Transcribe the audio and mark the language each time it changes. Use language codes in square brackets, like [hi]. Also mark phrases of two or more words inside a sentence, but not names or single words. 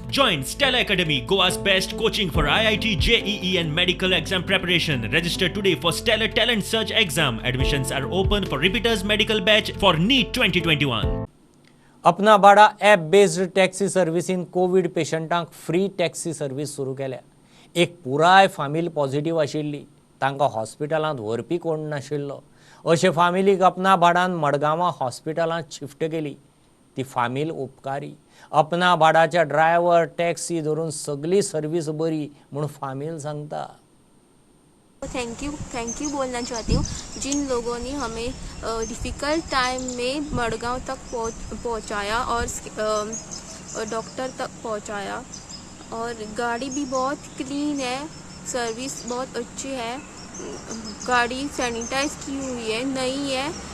[en] Join Stella Academy, Goa's best coaching for IIT, JEE and medical exam preparation. Register today for Stellar Talent Search exam. Admissions are open for repeaters medical batch for NEET 2021. [kok] अपना भाड़ा [en] app based taxi [kok] सर्व्हिसीन कोविड पेशंटांक [en] free taxi service [kok] सुरू केल्या. एक पुराय फामील पॉझिटिव्ह आशिल्ली, तांकां हॉस्पिटलांत व्हरपी कोण नाशिल्लो. अशे फामिलीक अपना भाडान मडगांवां हॉस्पिटलांत शिफ्ट केली. ती फामील उपकारी. अपना भाडाच्या ड्रायव्हर टॅक्सी धरून सगळी सर्व्हिस बरी म्हूण फामील सांगता. [en] thank you [hi] बोलना चाहती हूँ जिन लोगों ने हमें [en] difficult time [hi] में मडगांव तक पहुँचाया और डॉक्टर तक पहुँचाया. और गाड़ी भी बहुत क्लीन है, सर्विस बहुत अच्छी है, गाड़ी सैनिटाइज की हुई है, नई है.